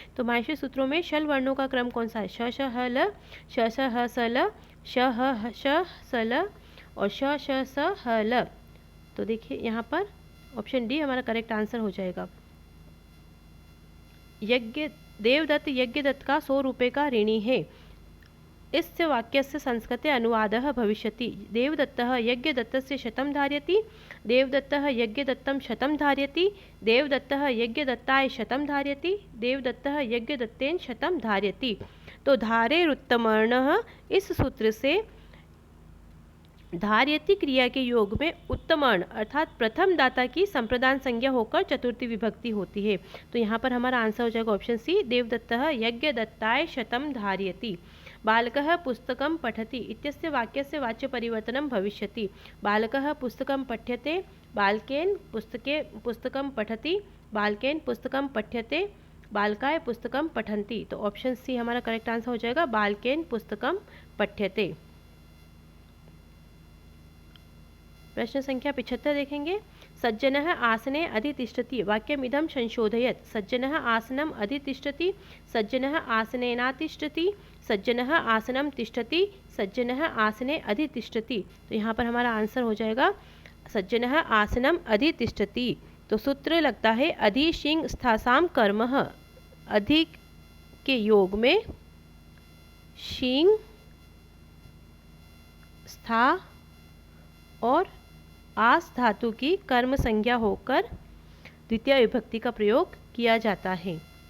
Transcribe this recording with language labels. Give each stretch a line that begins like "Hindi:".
Hindi: तो माहेश्वर सूत्रों में शल वर्णों का क्रम कौन सा है? श श ह ल, श श ह स ल, श ह श स ल और श श स ह ल। तो देखिए यहाँ पर ऑप्शन डी हमारा करेक्ट आंसर हो जाएगा। यज्ञ देवदत्त यज्ञदत्त का 100 रुपये का ऋणी है।
Sanskrit: इस वाक्यस्य संस्कृते अनुवादः भविष्यति। देवदत्तः यज्ञदत्तस्य शतं धारयति, देवदत्तः यज्ञदत्तं शतं धारयति, देवदत्तः यज्ञदत्ताय शतं धारयति, देवदत्तः यज्ञदत्तेन शतं धारयति।
Hindi: तो धारेरुत्तमर्णः, इस सूत्र से धार्यति क्रिया के योग में उत्तमर्ण अर्थात प्रथम दाता की संप्रदान संज्ञा होकर चतुर्थी विभक्ति होती है। तो यहाँ पर हमारा आंसर हो जाएगा ऑप्शन सी,
Sanskrit: देवदत्तः यज्ञदत्ताय शतं धारयति। बालकः पुस्तकं पठति इत्यस्य वाक्यस्य वाच्य परिवर्तनं भविष्यति। बालकः पुस्तकं पठ्यते, बालकेन पुस्तकं पठति, बालकेन पुस्तकं पठ्यते, बालकाय पुस्तकं पठन्ति।
Hindi: तो ऑप्शन सी हमारा करेक्ट आंसर हो जाएगा,
Sanskrit: बालकेन पुस्तकं पठ्यते।
Hindi: प्रश्न संख्या 75 देखेंगे,
Sanskrit: सज्जनः आसने अधितिष्ठति वाक्यमिदं संशोधयत्। सज्जनः आसनम अधितिष्ठति, सज्जनः आसनेनातिष्ठति, सज्जनः आसनम तिष्ठति, सज्जनः आसने अधितिष्ठति।
Hindi: तो यहाँ पर हमारा आंसर हो जाएगा
Sanskrit: सज्जनः आसनम अधितिष्ठति।
Hindi: तो सूत्र लगता है अधि शिंग स्थासाम कर्मः। अधिक के योग में शिंग स्था और आस धातु की कर्म संज्ञा होकर द्वितीय विभक्ति का प्रयोग किया जाता है।